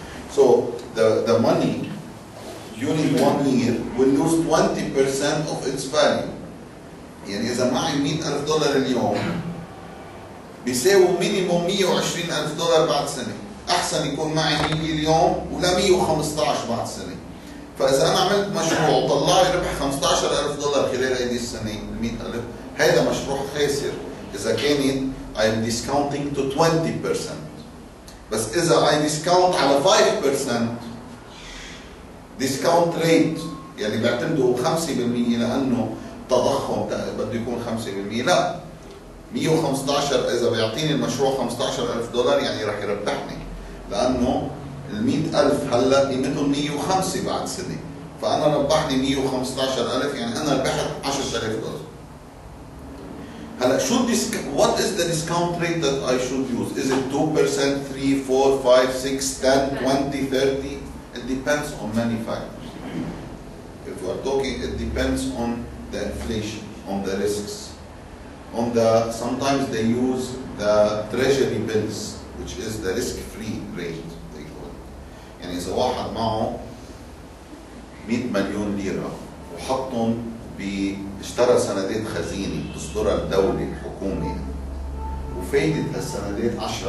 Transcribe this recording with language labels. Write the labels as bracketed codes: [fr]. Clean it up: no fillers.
[en] So the money during 1 year will lose 20% of its value. [ar] يعني إذا معي $100,000 اليوم بيساوي مينيموم $120,000 بعد سنة. أحسن يكون معي 100 اليوم ولا 115 بعد سنة. فإذا أنا عملت مشروع وطلع لي ربح $15,000 خلال هذه السنة، 100,000، هذا مشروع خاسر إذا كانت [en] I'm discounting to 20%. [ar] بس إذا [en] I discount [ar] على 5% discount rate، يعني بيعتمدوا 5% لأنه تضخم بده يكون 5%، لا، 115 إذا بيعطيني المشروع $15,000 يعني رح يربحني، لأنه ال100,000 هلا قيمتهم 105 بعد سنة، فأنا ربحني 115,000، يعني أنا ربحت $10,000. [en] what is the discount rate that I should use? Is it 2%, 3, 4, 5, 6, 10, 20, 30? It depends on many factors. If we are talking, it depends on the inflation, on the risks. Sometimes they use the treasury bills, which is the risk-free rate, they call it. [ar] يعني إذا واحد معه 100 مليون ليرة وحطهم اشترى سندات خزينة تصدرها الدولة الحكومة وفايدة هالسندات 10%.